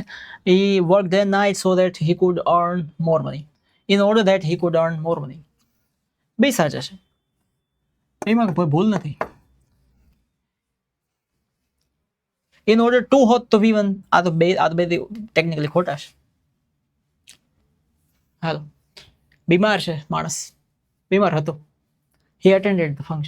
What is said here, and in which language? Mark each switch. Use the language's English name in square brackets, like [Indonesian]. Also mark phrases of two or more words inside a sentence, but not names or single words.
[English] He worked day and night so that he could earn more money. In order that he could earn more money. [Gujarati] બે સાચા છે, એમાં કોઈ ભૂલ નથી. [English] In order to [Gujarati] હોત તો V1. આ તો બે ટેકનિકલી ખોટા છે. હાલો, બીમાર છે માણસ, બીમાર હતો. [English] He attended the function.